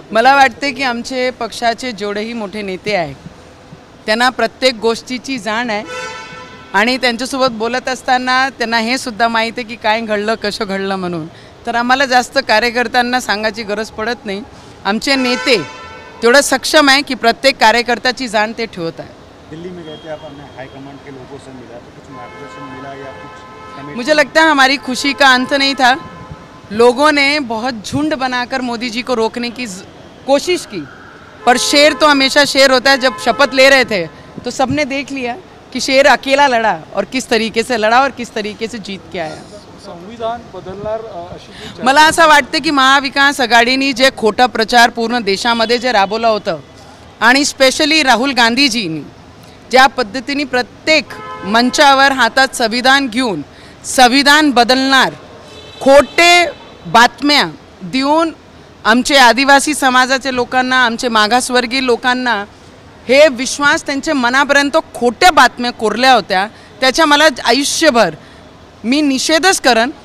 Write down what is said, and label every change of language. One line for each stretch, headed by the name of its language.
Marathi: मला वाटते की आमचे पक्षाचे जेवढेही मोठे नेते आहेत त्यांना प्रत्येक गोष्टीची जाण आहे आणि त्यांच्यासोबत बोलत असताना त्यांना हे सुद्धा माहीत आहे की काय घडलं, कसं घडलं म्हणून. तर आम्हाला जास्त कार्यकर्त्यांना सांगायची गरज पडत नाही. आमचे नेते तेवढं सक्षम आहे की प्रत्येक कार्यकर्त्याची जाण ते ठेवत आहे.
Hindi: दिल्ली में गए थे आप, अपने हाईकमांड के लोगों से मिला तो कुछ मार्गदर्शन मिला या कुछ? मुझे लगता है हमारी खुशी का अंत नहीं था. लोगों ने बहुत झुंड बनाकर मोदी जी को रोकने की कोशिश की, पर शेर तो हमेशा शेर होता है. जब शपथ ले रहे थे तो सबने देख लिया कि शेर अकेला लड़ा और किस तरीके से लड़ा और किस तरीके से जीत के आया.
Marathi: संविधान बदलणार अशी जी चर्चा- मला असं वाटतं की महाविकास आघाडीने जे खोटा प्रचार पूर्ण देशामध्ये जे राबवलं होतं आणि स्पेशली राहुल गांधीजींनी ज्या पद्धतीने प्रत्येक मंचावर हातात संविधान घेऊन संविधान बदलणार खोटे बातम्या देऊन आमचे आदिवासी समाजाचे लोकांना, आमचे मागासवर्गीय लोकांना हे विश्वास त्यांच्या मनापर्यंत खोट्या बातम्या कोरल्या होत्या, त्याच्या मला आयुष्यभर मी निषेधच करेन.